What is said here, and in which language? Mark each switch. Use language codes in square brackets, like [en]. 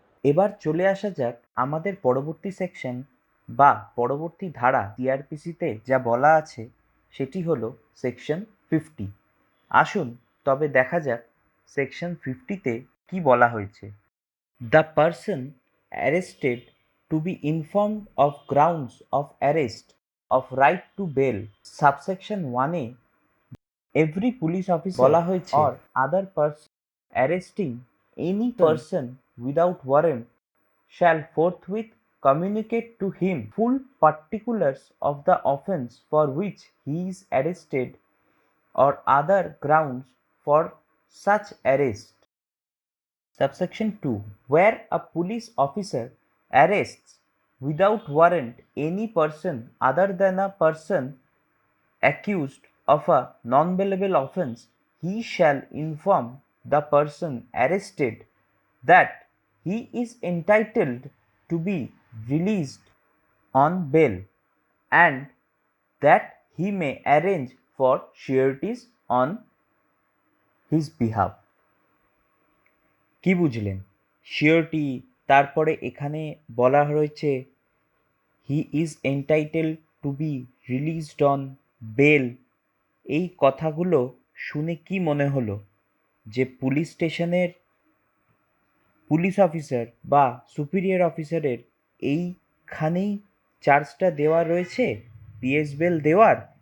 [bn] এবার চলে আসা যাক আমাদের পরবর্তী সেকশন বা পরবর্তী ধারা সিআরপিসিতে যা বলা আছে সেটি হলো সেকশন 50। আসুন তবে দেখা যাক সেকশন 50তে কি বলা হয়েছে। [en] The person arrested to be informed of grounds of arrest of right to bail. Subsection 1-এ every police officer [bn] বলা হয়েছে [en] Or other person arresting any person without warrant shall forthwith communicate to him full particulars of the offence for which he is arrested or other grounds for such arrest. Subsection 2. Where a police officer arrests without warrant any person other than a person accused of a non-bailable offence, he shall inform the person arrested that he is entitled to be released on bail and that he may arrange for sureties on his behalf. [bn] কি বুঝলেন? [en] surety, [bn] তারপরে এখানে বলা রয়েছে [en] He is entitle to be released on bail. [bn] এই কথাগুলো শুনে কি মনে হলো? যে পুলিশ স্টেশনের পুলিশ অফিসার বা সুপিরিয়র অফিসারের এইখানেই চার্জটা দেওয়া রয়েছে পিএস বেল দেওয়ার?